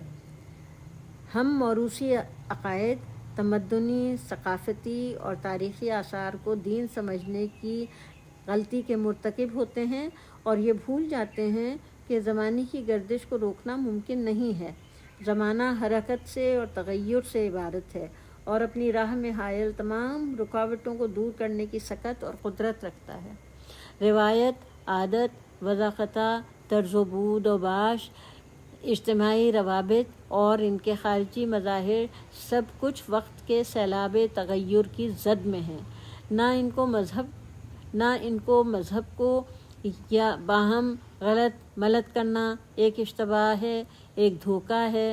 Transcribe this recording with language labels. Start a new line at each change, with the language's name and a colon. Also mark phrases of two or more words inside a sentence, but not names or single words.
Urdu: ہم موروثی عقائد، تمدنی، ثقافتی اور تاریخی آثار کو دین سمجھنے کی غلطی کے مرتکب ہوتے ہیں اور یہ بھول جاتے ہیں کہ زمانے کی گردش کو روکنا ممکن نہیں ہے۔ زمانہ حرکت سے اور تغیر سے عبارت ہے اور اپنی راہ میں حائل تمام رکاوٹوں کو دور کرنے کی سکت اور قدرت رکھتا ہے۔ روایت، عادت، وضع، طرز و بود و باش، اجتماعی روابط اور ان کے خارجی مظاہر سب کچھ وقت کے سیلاب تغیر کی زد میں ہیں۔ نہ ان کو مذہب کو یا باہم غلط ملت کرنا ایک اشتباہ ہے، ایک دھوکہ ہے۔